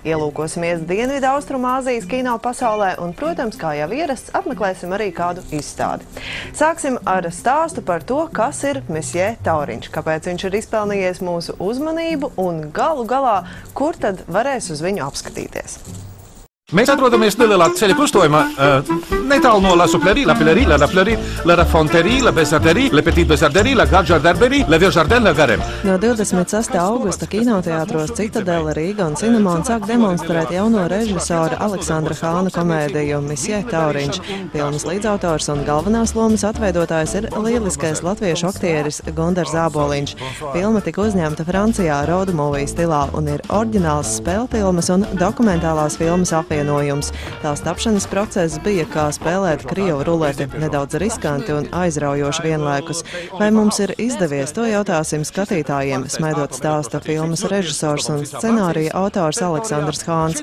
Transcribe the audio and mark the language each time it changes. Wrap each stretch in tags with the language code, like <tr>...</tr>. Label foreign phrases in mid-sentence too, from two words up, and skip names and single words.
<lv>Ielūkosimies Dienvidu Austrumāzijas kino pasaulē un, protams, kā jau ierasts, apmeklēsim arī kādu izstādi. Sāksim ar stāstu par to, kas ir Mesjē Tauriņš, kāpēc viņš ir izpelnījies mūsu uzmanību un galu galā, kur tad varēs uz viņu apskatīties. Mēs atrodamies nelielā ceļa krustojumā, netālu no La Suplerie, La Pilerie, La Fleurie, La Rafonterie, La Bezarderie, La Petite Bezarderie, La Grande Jardinerie, La Vieux Jardin, La Garem. No 26. augusta kinoteātros Citadele, Rīga un Cinemon sāk demonstrēt jauno režisora Aleksandra Hāna komēdiju Mesjē Tauriņš. Filmas līdzautors un galvenās lomas atveidotājs ir lieliskais latviešu aktieris Gundars Āboliņš. Filma tika uzņemta Francijā</lv> <en>road movie</en> <lv>stilā un ir oriģināls spēlfilmas un dokumentālās filmas apvienojums. Tās tapšanas process bija kā spēlēt krievu ruleti, nedaudz riskanti un aizraujoši vienlaikus. Vai mums ir izdevies, to jautāsim skatītājiem, smaidot stāsta filmas režisors un scenārija autors Aleksandrs Hāns.</lv>